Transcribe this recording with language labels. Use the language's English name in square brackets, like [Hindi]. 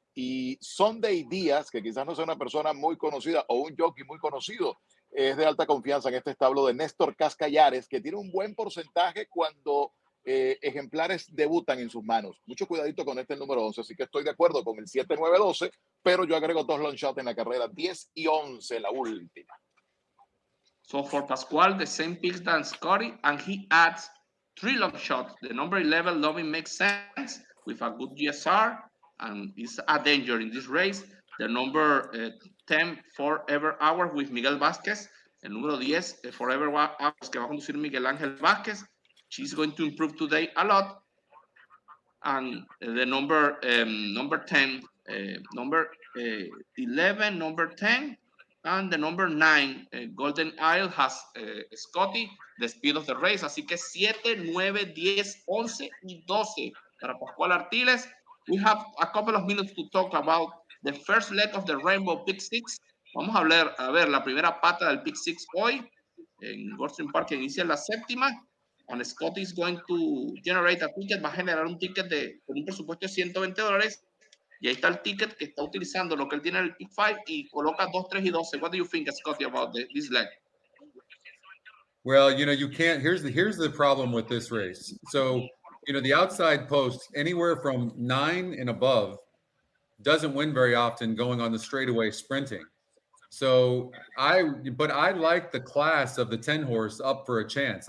[Spanish] Y Sunday Díaz, que quizás no sea una persona muy conocida o un jockey muy conocido, es de alta confianza en este establo de Néstor Cascallares, que tiene un buen porcentaje cuando ejemplares debutan en sus manos. Mucho cuidadito con este número 11, así que estoy de acuerdo con el 7, 9, 12, pero yo agrego 2 long shots en la carrera, 10 y 11, la última. [English] So for Pascual, the same picks than Scotty, and he adds 3 long shots. The number 11, Loving, makes sense with a good GSR, and is a danger in this race. The number 10, Forever Hour, with Miguel Vázquez. [Spanish] El número 10, Forever Hours, que va a conducir Miguel Ángel Vázquez. [English] She's going to improve today a lot. And the number 10, number 11, number 10, and the number 9, Golden Isle, has Scotty, the speed of the race. [Spanish] Así que 7, 9, 10, 11 y 12 para Pascual Artiles. [English] We have a couple of minutes to talk about the first leg of the Rainbow Pick 6. [Spanish] Vamos a ver la primera pata del Pick 6 hoy en Gulfstream Park, que inicia en la 7ª. [English] And Scott is going to generate a ticket, [Spanish] va a generar un ticket con un presupuesto de $120. Y ahí está el ticket que está utilizando lo que él tiene en el Pick 5 y coloca 2, 3 y 12. [English] What do you think, Scotty, about this leg? Well, you can't. Here's the problem with this race. So, the outside post, anywhere from 9 and above, doesn't win very often going on the straightaway sprinting. So I like the class of the 10 horse up for a chance.